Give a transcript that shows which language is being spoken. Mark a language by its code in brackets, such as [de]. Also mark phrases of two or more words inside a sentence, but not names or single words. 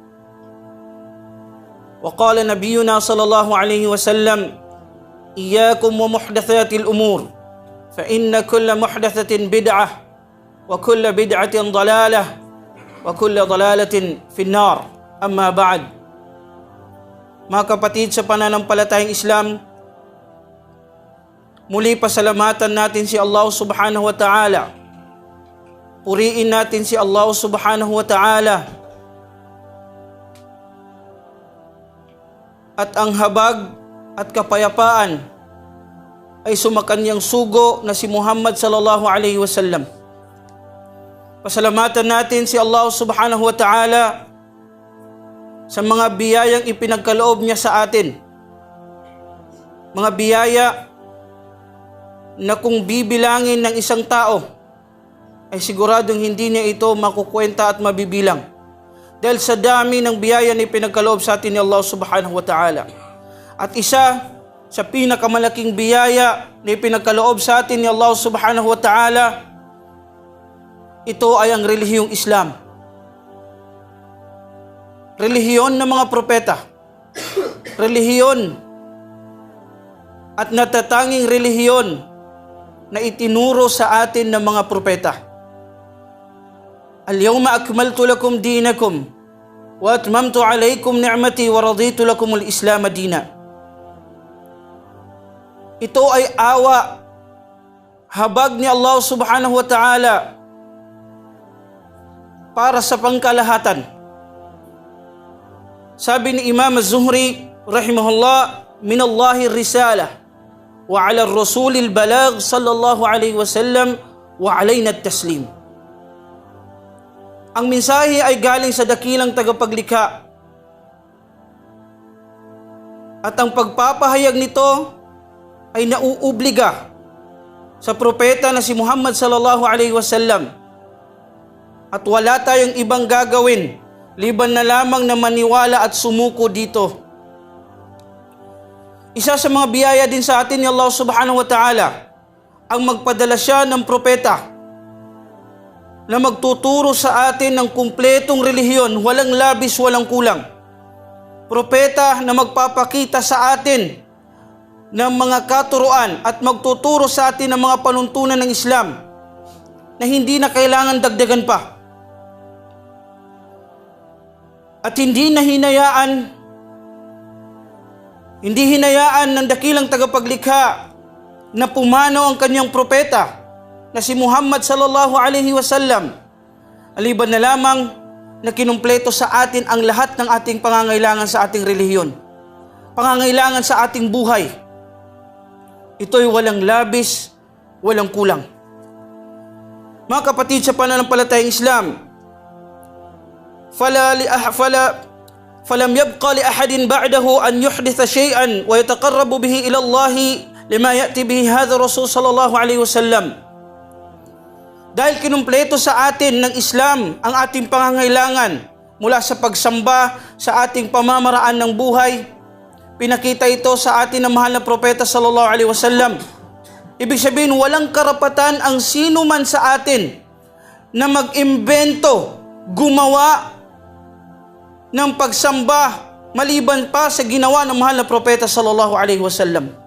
[ar] وقال نبينا صلى الله عليه وسلم: إياكم ومحدثات الأمور فإن كل محدثة بدعة وكل بدعة ضلالة وكل ضلالة في النار. أما بعد. [tl] Mga kapatid sa pananampalatayang Islam, muli pasalamatan natin si Allah [ar] سبحانه وتعالى. [tl] Puriin natin si Allah [ar] سبحانه وتعالى. [tl] At ang habag at kapayapaan ay sumakanyang sugo na si Muhammad [ar] صلى الله عليه وسلم. [tl] Pasalamatan natin si Allah [ar] سبحانه وتعالى [tl] sa mga biyayang ipinagkaloob niya sa atin. Mga biyaya na kung bibilangin ng isang tao ay siguradong hindi niya ito makukwenta at mabibilang. Dahil sa dami ng biyaya na ipinagkaloob sa atin ni Allah [ar] سبحانه وتعالى. [tl] At isa sa pinakamalaking biyaya na ipinagkaloob sa atin ni Allah [ar] سبحانه وتعالى, [tl] ito ay ang relihiyong Islam. Relihiyon ng mga propeta. Relihiyon at natatanging relihiyon na itinuro sa atin ng mga propeta. [ar] اليوم أكملت لكم دينكم وأتممت عليكم نعمتي ورضيت لكم الإسلام دينا. [tl] Ito ay awa, habag ni Allah [ar] سبحانه وتعالى [tl] para sa pangkalahatan. Sabi ni [ar] Imam Az-Zuhri rahimahullah, من الله الرسالة وعلى الرسول البلاغ صلى الله عليه وسلم وعلينا التسليم. [tl] Ang mensahe ay galing sa dakilang tagapaglikha at ang pagpapahayag nito ay nauubliga sa propeta na si Muhammad [ar] صلى الله عليه وسلم. [tl] At wala tayong ibang gagawin liban na lamang na maniwala at sumuko dito. Isa sa mga biyaya din sa atin ni Allah [ar] سبحانه وتعالى [tl] ang magpadala siya ng propeta na magtuturo sa atin ng kumpletong relihiyon, walang labis, walang kulang. Propeta na magpapakita sa atin ng mga katuruan at magtuturo sa atin ng mga panuntunan ng Islam na hindi na kailangan dagdagan pa. At hindi hinayaan ng dakilang tagapaglikha na pumanaw ang kanyang propeta na si Muhammad [ar] صلى الله عليه وسلم, [tl] aliban na lamang na kinumpleto sa atin ang lahat ng ating pangangailangan sa ating relihiyon, pangangailangan sa ating buhay. Ito'y walang labis, walang kulang. Mga kapatid sa pananampalatayang Islam, [ar] فلم يبقى لأحد بعده أن يحدث شيئا ويتقرب به إلى الله لما يأتي به هذا الرسول صلى الله عليه وسلم. [tl] Dahil kinumpleto sa atin ng Islam ang ating pangangailangan mula sa pagsamba sa ating pamamaraan ng buhay, pinakita ito sa atin ng mahal na propeta [ar] صلى الله عليه وسلم. [tl] Ibig sabihin, walang karapatan ang sino man sa atin na mag-imbento, gumawa ng pagsamba maliban pa sa ginawa ng mahal na propeta [ar] صلى الله عليه وسلم.